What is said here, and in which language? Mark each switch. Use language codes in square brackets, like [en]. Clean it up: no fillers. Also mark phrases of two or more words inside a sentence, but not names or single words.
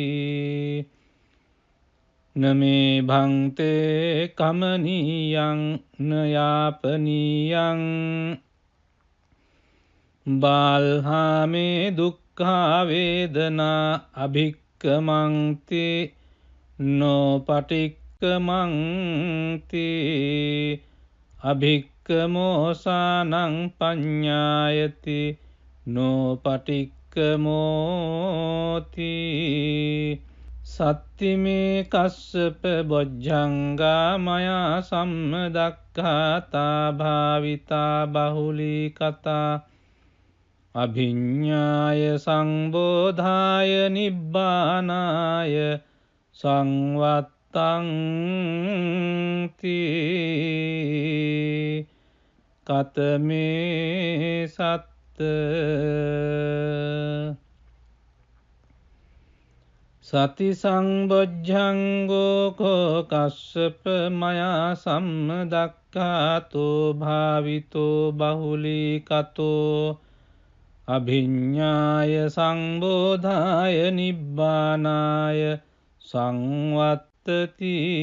[pi] නමේ භන්තේ කමනීයං නයාපනීයං බාල්හාමේ දුක්ඛා වේදනා අභික්කමන්ති නෝ පටික්කමන්ති අභික්කමෝසානං පඤ්ඤායති නෝ පටික්කමෝති සත්තිමේ කස්සප බොජ්ජංගා මයා සම්දක්ඛාතා භාවිතා බහුලී කතා අභිඤ්ඤාය සංබෝධාය නිබ්බානාය සංවත්තං තී කතමේ සත්ත සති සංබොජ්ජංගෝ කෝ කස්සප මයා සම්දක්ඛාතෝ භාවිතෝ බහුලී කතෝ අභිඤ්ඤාය සංබෝධාය නිබ්බානාය සංවත්තති